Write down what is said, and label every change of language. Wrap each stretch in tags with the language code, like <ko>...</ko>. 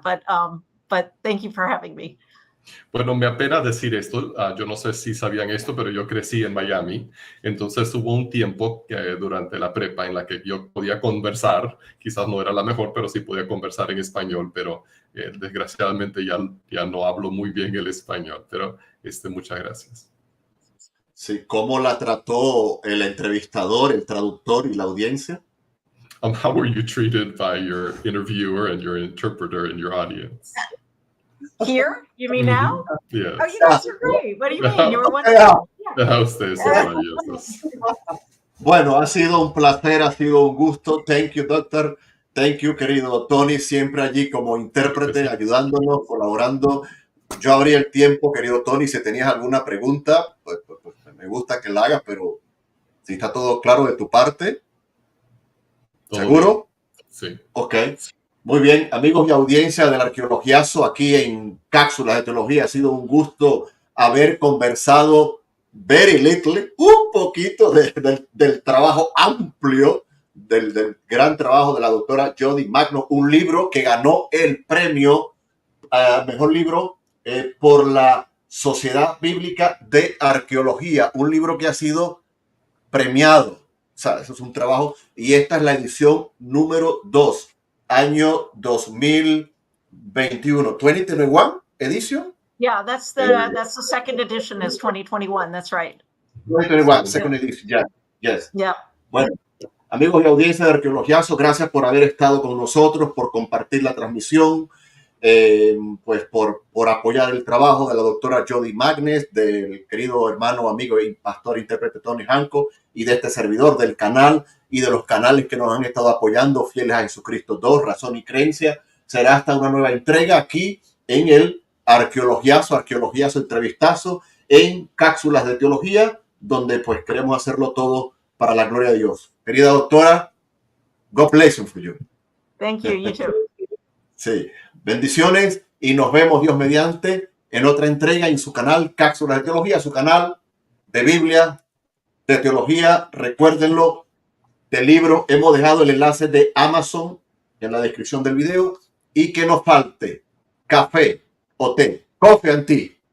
<en>But thank you for having me.</en> <es>Bueno, me apena decir esto. Yo no sé si sabían esto, pero yo crecí en Miami. Entonces hubo un tiempo durante la prepa en la que yo podía conversar. Quizás no era la mejor, pero sí podía conversar en español. Pero desgraciadamente ya no hablo muy bien el español. Pero muchas gracias. Sí, ¿cómo la trató el entrevistador, el traductor y la audiencia?</es> <en>How were you treated by your interviewer and your interpreter and your audience? Here? You mean now? Yeah. Oh, you guys are great. What do you mean? You were wonderful.</en> <es>Ustedes son maravillosos. Bueno, ha sido un placer, ha sido un gusto.</es> <en>Thank you, doctor. Thank you,</en> <es>querido Tony, siempre allí como intérprete, ayudándonos, colaborando. Yo abrí el tiempo, querido Tony. Si tenías alguna pregunta, pues me gusta que la hagas, pero si está todo claro de tu parte. ¿Seguro? Sí. Ok. Muy bien, amigos y audiencia del ArqueologiaZO, aquí en Cápsulas de Teología. Ha sido un gusto haber conversado un poquito del trabajo amplio, del gran trabajo de la doctora Jodi Magness, un libro que ganó el premio mejor libro por la Sociedad Bíblica de Arqueología, un libro que ha sido premiado. O sea, eso es un trabajo, y esta es la edición número 2, año 2021,</es> <en>2021 edition. Yeah, that's the second edition is 2021. That's right. 2021, second edition. Yeah, yes. Yeah.</en> <es>Bueno, amigos y audiencia de ArqueologiaZO, gracias por haber estado con nosotros, por compartir la transmisión, pues por apoyar el trabajo de la doctora Jodi Magness, del querido hermano, amigo y pastor intérprete Tony Hanco, y de este servidor del canal y de los canales que nos han estado apoyando, fieles a Jesucristo 2, Razón y Creencia. Será hasta una nueva entrega aquí en el ArqueologiaZO EntrevistAZO, en Cápsulas de Teología, donde pues queremos hacerlo todo para la gloria de Dios. Querida doctora,</es> <en>God bless you for you. Thank you, you too.</en> <es>Sí, bendiciones y nos vemos, Dios mediante, en otra entrega en su canal Cápsulas de Teología, su canal de Biblia, de teología. Recuérdenlo, del libro. Hemos dejado el enlace de Amazon en la descripción del video, y que nos falte café o té,</es> <en>coffee and tea.</en>